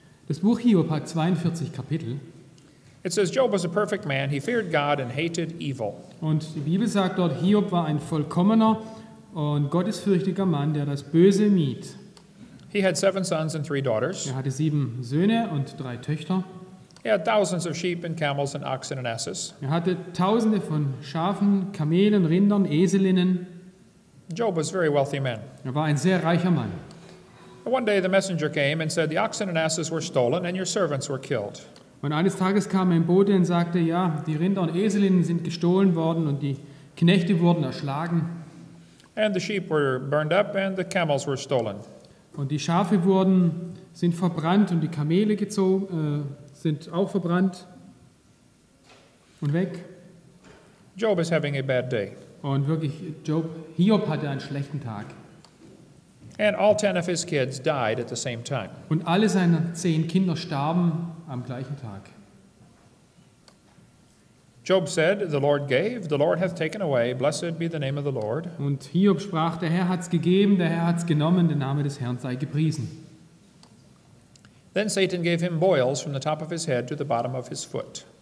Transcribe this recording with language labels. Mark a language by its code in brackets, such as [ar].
[de] Das Buch Hiob hat 42 Kapitel. [en] It says Job was a perfect man. He feared God and hated evil. [de] Und die Bibel sagt dort, Hiob war ein vollkommener und gottesfürchtiger Mann, der das Böse mied. [en] He had 7 sons and 3 daughters. [de] Er hatte 7 Söhne und 3 Töchter. [en] He had thousands of sheep and camels and oxen and asses. [de] Er hatte Tausende von Schafen, Kamelen, Rindern, Eselinnen. [en] Job was a very wealthy man. [de] Er war ein sehr reicher Mann. [en] One day the messenger came and said, the oxen and asses were stolen and your servants were killed. [de] Und eines Tages kam ein Bote und sagte, ja, die Rinder und Eselinnen sind gestohlen worden und die Knechte wurden erschlagen. [en] And the sheep were burned up and the camels were stolen. [de] Und die Schafe sind verbrannt und die Kamele sind auch verbrannt und weg. [en] Job is having a bad day. [de] Und wirklich, Hiob hatte einen schlechten Tag. [en] And all 10 of his kids died at the same time. [de] Und alle seine 10 Kinder starben am gleichen Tag. [en] Job said, the Lord gave, the Lord hath taken away, blessed be the name of the Lord. [de] Und Hiob sprach, der Herr hat's gegeben, der Herr hat's genommen, der Name des Herrn sei gepriesen. [en] Then Satan gave him boils from the top of his head to the bottom of his foot.